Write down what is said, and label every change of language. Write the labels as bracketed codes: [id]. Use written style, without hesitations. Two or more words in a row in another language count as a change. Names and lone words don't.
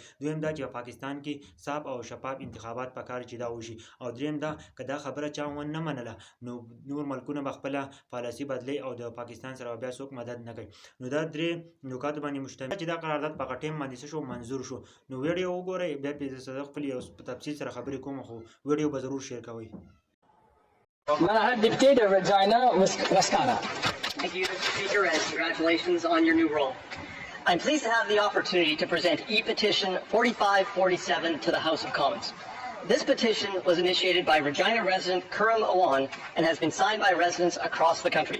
[ps] دویم دا چې په پاکستان کې صاف او شفاف انتخابات پکار چې دا وشي، او دریم دا که دا خبره چا ونه منله نو نور ملکونه به خپله پالیسي بدلی او د پاکستان سره بیا څوک مدد نه کوي. نو دا درې نکاتو باندې مشتمل چې دا قرارداد په هغه ټایم باندې څه شو منظور شو. نو ویډیو وګورئ، بیا پرې خپل یو تفصیل سره خبرې کوم، خو ویډیو به ضرور شیر کوئ. [en] Dictator Regina Wascana. Thank you, Mr. Speaker, and congratulations on your new role. I'm pleased to have the opportunity to present e-petition 4547 to the House of Commons. This petition was initiated by Regina resident Kuram Awan and has been signed by residents across the country.